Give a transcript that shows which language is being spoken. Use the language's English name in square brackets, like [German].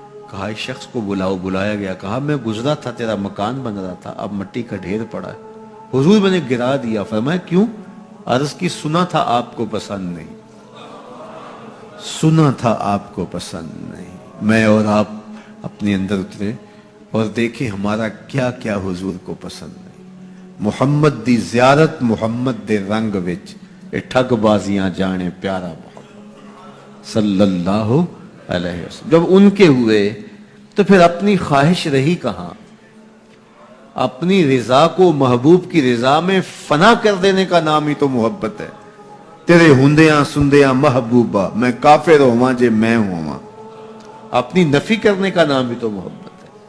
[Urdu] کہا اس شخص کو بلاؤ. بلایا گیا. کہا میں گزرا تھا, تیرا مکان بن رہا تھا, اب مٹی کا ڈھیر پڑا ہے. حضور میں نے گرا دیا. فرمایا کیوں؟ عرض کی سنا تھا آپ کو پسند نہیں, سنا تھا آپ کو پسند نہیں. میں اور آپ اپنے اندر اترے اور دیکھیں ہمارا کیا کیا حضور کو پسند نہیں. [Punjabi] محمد دی زیارت محمد دے رنگ وچ اے ٹھگ بازیاں جانے پیارا محمد صلی اللہ علیہ وسلم. [Urdu] جب ان کے ہوئے تو پھر اپنی خواہش رہی کہاں؟ اپنی رضا کو محبوب کی رضا میں فنا کر دینے کا نام ہی تو محبت ہے. [Punjabi] تیرے ہندیاں سندیاں محبوبہ میں کافر ہواں جے میں ہواں, [Urdu] اپنی نفی کرنے کا نام ہی تو محبت ہے.